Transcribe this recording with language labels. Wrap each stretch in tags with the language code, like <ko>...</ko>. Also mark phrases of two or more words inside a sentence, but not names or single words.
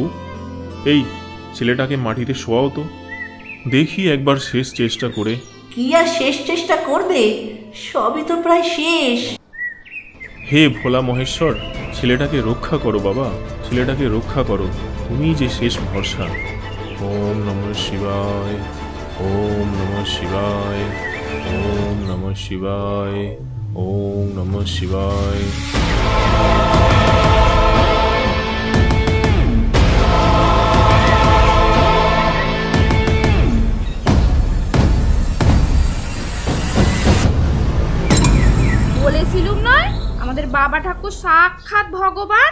<bn>এই ছেলেটাকে মাটিতে শোয়াও তো, দেখি একবার শেষ চেষ্টা করে। কি আর শেষ চেষ্টা করবে, সবই তো প্রায় শেষ। হে ভোলা মহেশ্বর, ছেলেটাকে রক্ষা করো বাবা, ছেলেটাকে রক্ষা করো, তুমি যে শেষ ভরসা।</bn> <sa>ওম নমঃ শিবায়, ওম নমঃ শিবায়, ওম নমঃ শিবায়, ওম নমঃ শিবায়।</sa> <bn>বলেছিলুম নয় আমাদের বাবা ঠাকুর সাক্ষাৎ ভগবান।</bn>